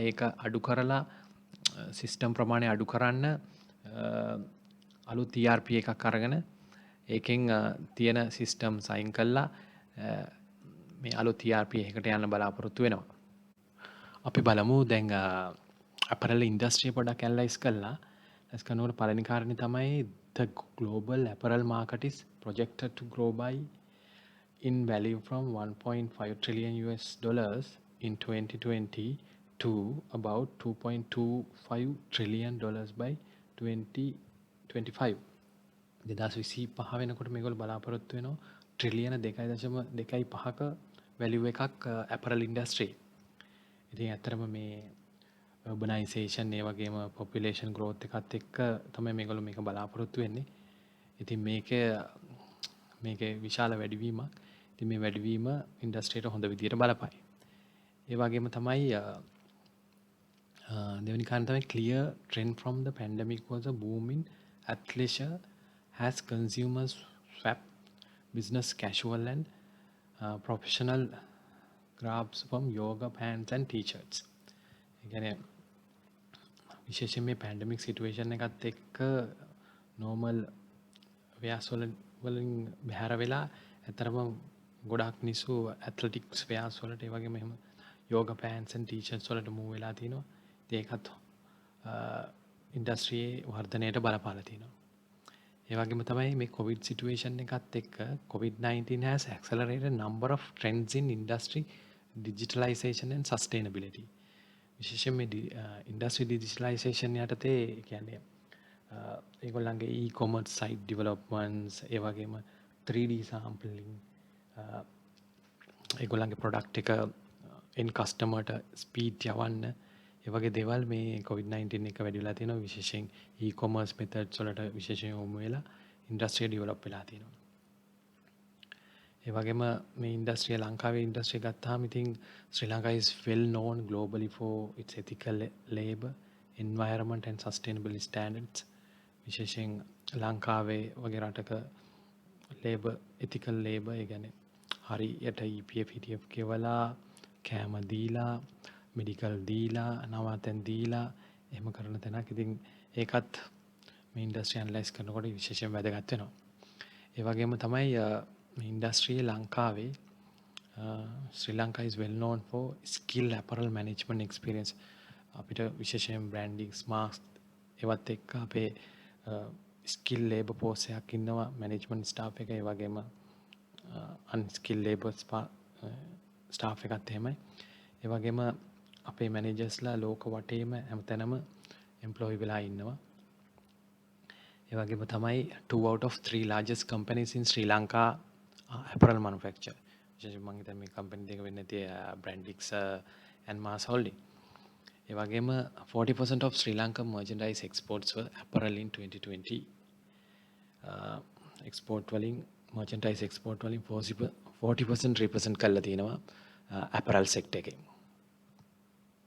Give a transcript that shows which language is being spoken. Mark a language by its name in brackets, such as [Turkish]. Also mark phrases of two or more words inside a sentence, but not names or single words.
[Sinhala] ඒක අඩු කරලා සිස්ටම් ප්‍රමාණය අඩු කරන්න අලුත් ERP එකක් අරගෙන ඒකෙන් තියෙන සිස්ටම් සයින් කළා මේ අලුත් ERP එකකට යන්න බලාපොරොත්තු වෙනවා. අපි බලමු දැන් [English] apparel industry [Sinhala] පොඩක් analyze කළා. [English] as [Sinhala] කරනකොට පළවෙනි කාරණේ තමයි [English] the global apparel market is projected to grow by in value from 1.5 trillion US dollars in 2020 to about 2.25 trillion dollars by 2025. [Sinhala] 2025 වෙනකොට මේගොල්ලෝ බලාපොරොත්තු වෙනවා ට්‍රිලියන 2.5ක වැලියු එකක් [English] apparel industry. [Sinhala] ඉතින් ඇත්තටම මේ urbanization ඒ වගේම [English] population growth [Sinhala] එකත් එක්ක තමයි මේගොල්ලෝ මේක බලාපොරොත්තු වෙන්නේ. ඉතින් මේකේ විශාල වැඩිවීමක්. ඉතින් මේ වැඩිවීම ඉන්ඩස්ට්‍රියට හොඳ විදියට බලපයි. ඒ වගේම තමයි දෙවෙනි කාරණා තමයි [English] clear trend from the pandemic was a boom in athleisure as consumers swap business casual and professional grabs from yoga pants and t-shirts. [Sinhala] ඒ කියන්නේ විශේෂයෙන් මේ [English] pandemic situation [Sinhala] එකත් එක්ක [English] normal wears [Sinhala] වලින් බැහැර වෙලා ඇතරම ගොඩක් මිනිස්සු [English] athletics wears [Sinhala] වලට ඒ වගේම එහෙම [English] yoga pants and t-shirts [Sinhala] වලට මූව් වෙලා තිනවා. ඒකත් ඉන්ඩස්ට්‍රියේ වර්ධනයට බලපාලා තිනවා. ඒ වගේම තමයි මේ COVID situation එකත් එක්ක [English] COVID-19 has accelerated number of trends in industry digitalization and sustainability. [Sinhala] විශේෂයෙන් මේ [English] industry digitalization [Sinhala] යටතේ කියන්නේ ඒගොල්ලන්ගේ [English] e-commerce site developments [Sinhala] ඒ වගේම [English] 3D sampling [Sinhala] ඒගොල්ලන්ගේ product එක [English] end customer [Sinhala] ට speed යවන්න ඒ වගේ දේවල් මේ COVID-19 එක වැඩි වෙලා තියෙනවා. විශේෂයෙන් [English] e-commerce methods [Sinhala] වලට විශේෂයෙන් යොමු වෙලා [English] industry develop [Sinhala] වෙලා තියෙනවා. ඒ වගේම මේ industry ලංකාවේ industry ගත්තාම ඉතින් [English] Sri Lanka is well known globally for its ethical labor, environment and sustainability standards. [Sinhala] විශේෂයෙන් ලංකාවේ වගේ රටක labor [English] ethical labor [Sinhala] ඒ කියන්නේ හරියට EPF ETF කෙවලා කෑම දීලා මෙඩිකල් දීලා නවාතැන් දීලා එහෙම කරන තැනක්. ඉතින් ඒකත් මේ [English] industry analyse [Sinhala] කරනකොට විශේෂයෙන් වැදගත් වෙනවා. ඒ වගේම තමයි මේ ඉන්ඩස්ට්‍රියේ ලංකාවේ [English] Sri Lanka is well known for skill apparel management experience. [Sinhala] අපිට විශේෂයෙන් [English] branding marks [Sinhala] ඒවත් එක්ක අපේ [English] skill labor force [Sinhala] එකක් ඉන්නවා [English] management staff [Sinhala] එක ඒ වගේම [English] unskilled labor staff [Sinhala] එකත් එහෙමයි. ඒ වගේම අපේ මැනේජර්ස්ලා ලෝක වටේම හැමතැනම එම්ප්ලොයි වෙලා ඉන්නවා. ඒ වගේම තමයි [English] 2 out of 3 largest companies in Sri Lanka apparel manufacture. [Sinhala] විශේෂයෙන් මම හිතන්නේ මේ කම්පැනි දෙක වෙන්නේ නැති Brandix and Mars Holding. [English] ඒ වගේම 40% of Sri Lanka merchandise exports were apparel in 2020. [Sinhala] export වලින් [English] merchandise export [Sinhala] වලින් 40% represent කරලා තියෙනවා [English] apparel sector [Sinhala] එකේ.